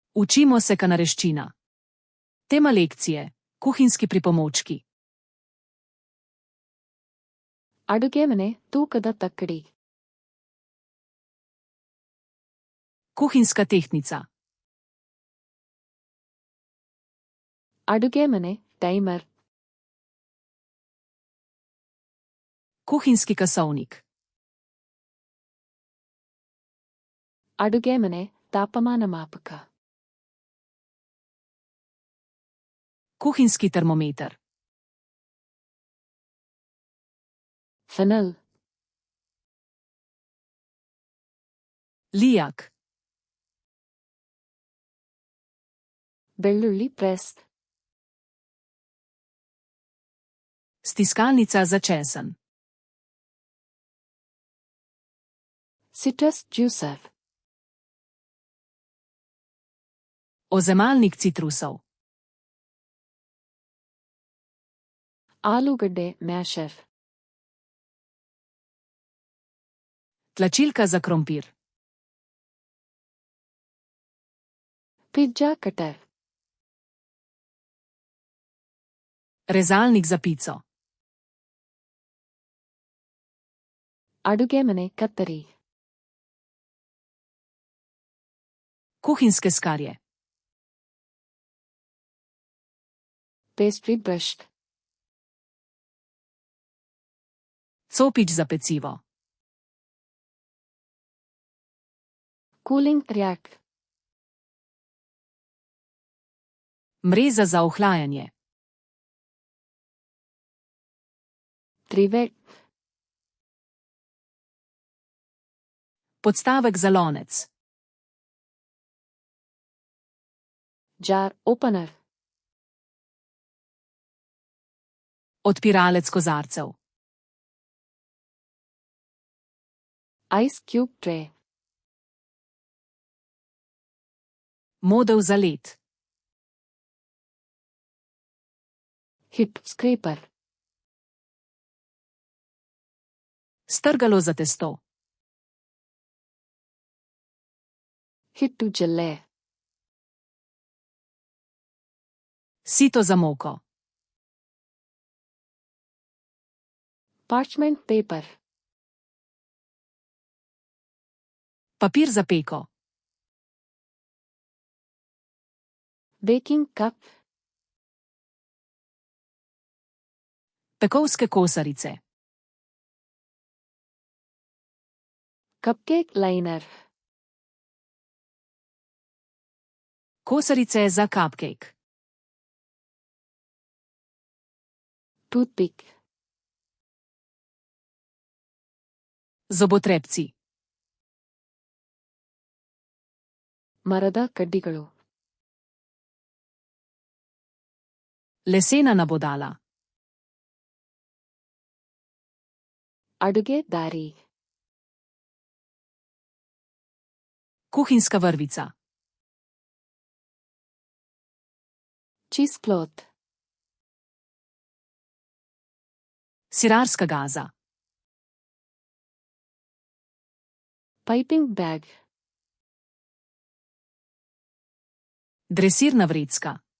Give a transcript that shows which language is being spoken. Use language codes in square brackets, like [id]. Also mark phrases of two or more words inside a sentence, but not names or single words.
[sl] Učimo se kanareščina. Tema lekcije: kuhinjski pripomočki. [kn] ಅಡುಗೆ ಮನೆ ತೂಕದ ತಕ್ಕಡಿ. [sl] Kuhinjska tehtnica. [kn] ಅಡುಗೆ ಮನೆ ಟೈಮರ್. [sl] Kuhinjski kasovnik. [kn] ಅಡುಗೆ ಮನೆ ತಾಪಮಾನ ಮಾಪಕ. [sl] Kuhinjski termometer. [kn] ಫೆನಲ್. [sl] Lijak. [kn] ಬೆಳ್ಳುಳ್ಳಿ ಪ್ರೆಸ್. [sl] Stiskalnica za česen. [en] citrus juicer. [sl] Ozemalnik citrusov. [kn] ಆಲೂಗಡ್ಡೆ ಮ್ಯಾಶರ್. [sl] Tlačilka za krompir. [en] pizza cutter. [sl] Rezalnik za pico. [kn] ಅಡುಗೆ ಮನೆ ಕತ್ತರಿ. [sl] Kuhinjske skarje. [en] pastry brush. [sl] Copič za pecivo. [en] cooling rack. [sl] Mreza za ohlajanje. Trivet. Podstavek za lonec. [en] jar opener. [sl] Odpiralec kozarcev. [en] ice cube tray. [sl] Modev za led. [kn] ಹಿಟ್ ಸ್ಕ್ರೇಪರ್. [sl] Strgalo za testo. [kn] ಹಿಟ್ಟು ಜಲ್ಲೆ. [sl] Sito za moko. [en] parchment paper. [sl] Papir za peko. [en] baking cup. [sl] Pekovske kosarice. [en] cupcake liner. [sl] Kosarice za cupcake. [kn] ಟೂತ್ಪಿಕ್. [sl] Zobotrebci. [kn] ಮರದ ಕಡ್ಡಿಗಳು. [sl] Lesena nabodala. [kn] ಅಡುಗೆ ದಾರಿ. [sl] Kuhinjska vrvica. [en] cheese cloth. [sl] Sirarska gaza. [en] piping bag. [sl] Dresirna vrecka.